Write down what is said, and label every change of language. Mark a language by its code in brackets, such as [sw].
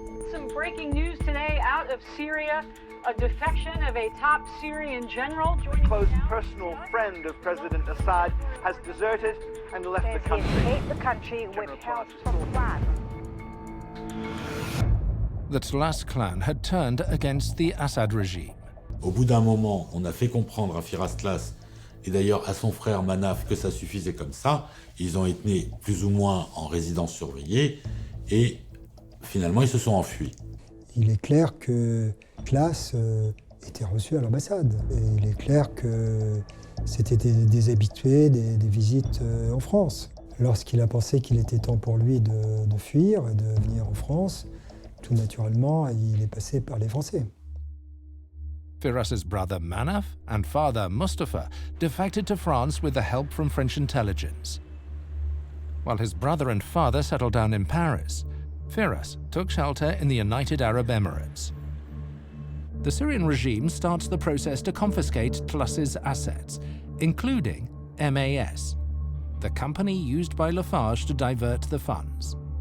[en] Some breaking news today out of Syria. A defection of a top Syrian general. A close personal friend of President Assad has deserted and left the country. He escaped the country with help from France. The Tlas clan had turned against the Assad regime. [fr] Au bout d'un moment, on a fait comprendre à Firas Tlas et d'ailleurs à son frère Manaf que ça suffisait comme ça. Ils ont été plus ou moins en résidence surveillée et finalement ils se sont enfuis. Il est clair que Tlas était reçu à l'ambassade. Et il est clair que c'était des habitués, des visites en France. Lorsqu'il a pensé qu'il était temps pour lui de fuir et de venir en France, tout naturellement, il est passé par les Français. [en] Firas's brother Manaf and father Mustafa defected to France with the help from French intelligence. While his brother and father settled down in Paris, Firas took shelter in the United Arab Emirates. The Syrian regime starts the process to confiscate Tlas's assets, including MAS, the company used by Lafarge to divert the funds.